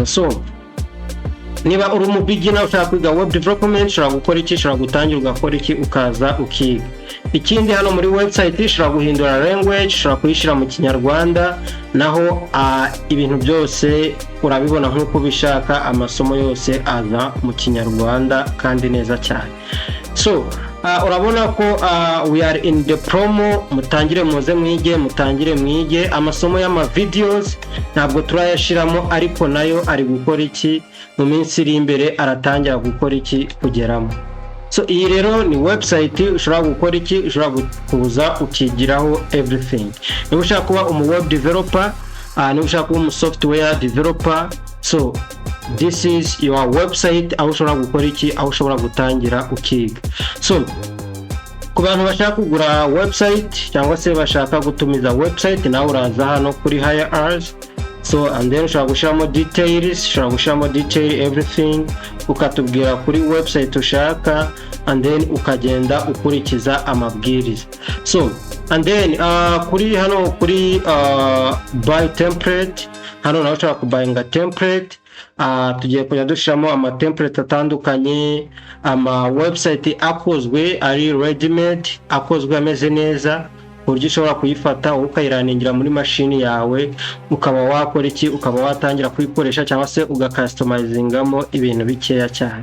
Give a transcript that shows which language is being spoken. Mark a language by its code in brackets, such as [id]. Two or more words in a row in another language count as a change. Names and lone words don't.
[rw] So niba uri mu beginner ushaka kwiga [en] web development [rw] ushobora gukora iki, ushobora gutangira ugakora iki ukaza ukiga. ikindi hano muri website ushobora guhindura language, ushobora kuyishyira mu Kinyarwanda, naho ibintu byose urabibona nk'uko bishaka, amasomo yose aza mu Kinyarwanda kandi neza cyane. So urabona ko [en] we are in the promo, [rw] mutangire muze mwige, mutangire mwige. Amasomo y'ama videos ntabwo turayashiramo, ariko nayo ari gukora iki mu minsi iri imbere, aratangira gukora iki kugeramo. So iyi rero ni website ushobora gukora iki, ushobora kuza ukigiraho everything. Niba ushaka kuba umu [en] web developer, [rw] niba ushaka kuba umu [en] software developer, so this is your website [rw] aho ushobora gukora iki, aho ushobora gutangira ukiga. So ku bantu bashaka kugura website cyangwa se bashaka gutumiza website, nawe uraza hano kuri [en] hire us. So and then [rw] ushobora gushiramo details, ushobora gushiramo [en] detail everything, [rw] ukatubwira kuri website ushaka, [en] and then [rw] ukagenda ukurikiza amabwiriza. [en] So and then [rw] kuri hano kuri [en] buy template, [rw] hano nawe ushobora kubayinga template. Tugiye kujya dushiramo ama template atandukanye, ama website akozwe ari [en] ready made, [rw] akozwe ameze neza, uburyo ushobora kuyifata ukayiraningira muri mashini yawe, ukaba wakora iki, ukaba watangira kuyikoresha cyangwa se ugacustomizingamo ibintu bikeya cyane.